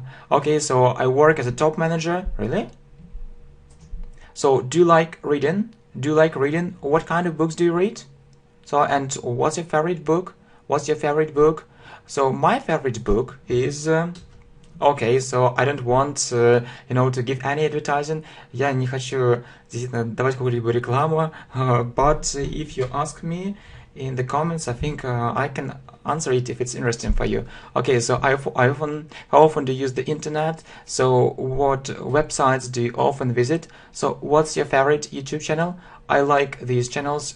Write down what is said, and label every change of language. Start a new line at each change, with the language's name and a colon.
English: Okay, so I work as a top manager. Really? So do you like reading? Do you like reading? What kind of books do you read? So, and what's your favorite book? What's your favorite book? So my favorite book is... Okay, so I don't want, to give any advertising.
Russian: Я не хочу действительно давать какую-либо рекламу.
English: But if you ask me in the comments, I think I can answer it if it's interesting for you. Okay, so how often do you use the internet? So what websites do you often visit? So what's your favorite YouTube channel? I like these channels.